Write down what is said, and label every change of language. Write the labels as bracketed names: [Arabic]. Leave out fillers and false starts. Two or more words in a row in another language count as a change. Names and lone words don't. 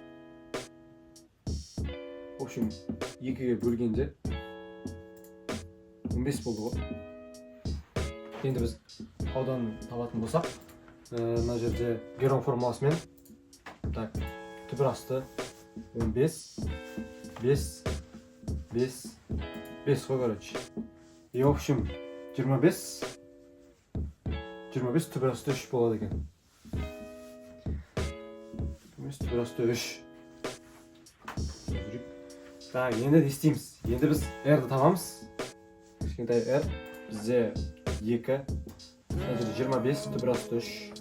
[Russian] В общем, [Kazakh] 2-ге бөлгенде 15 болды ғой. Енді біз ауданын табатын болсақ, мына жерде Герон формуласымен так, түбір асты 15, 5, 5, 5 қой, короче. [Russian] И в общем, [Kazakh] 25 түбір асты 3 болады екен. 25 түбір асты 3. Так, енді не істейміз? Енді біз R-ді табамыз. Кішкентай R бізде 2, мына жерде 25 түбір асты 3.